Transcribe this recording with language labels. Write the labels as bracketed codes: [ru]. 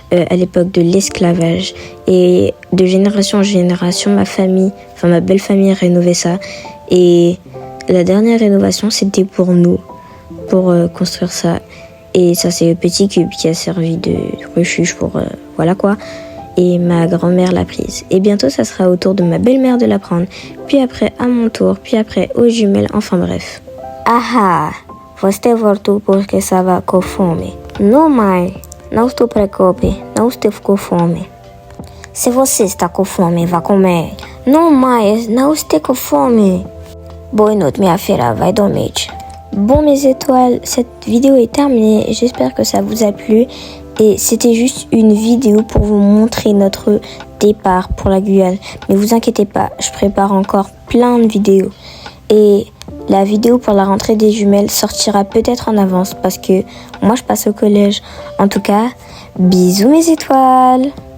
[fr] À l'époque de l'esclavage, et de génération en génération ma belle famille rénovait ça, et la dernière rénovation c'était pour nous, pour construire ça, et ça c'est le petit cube qui a servi de refuge pour voilà quoi, et ma grand-mère l'a prise, et bientôt ça sera au tour de ma belle-mère de la prendre, puis après à mon tour, puis après aux jumelles, enfin bref. [pt] Aha, você voltou porque estava com fome. Não, mãe. Não se preocupe, não estou com fome. Se você está com fome, vá comer. Não, mãe, não estou com fome. Boa noite, minha filha, vai dormir. [fr] Bon, mes étoiles, cette vidéo est terminée. J'espère que ça vous a plu. Et c'était juste une vidéo pour vous montrer notre départ pour la Guyane. Mais vous inquiétez pas, je prépare encore plein de vidéos. Et la vidéo pour la rentrée des jumelles sortira peut-être en avance parce que moi je passe au collège. En tout cas, bisous mes étoiles.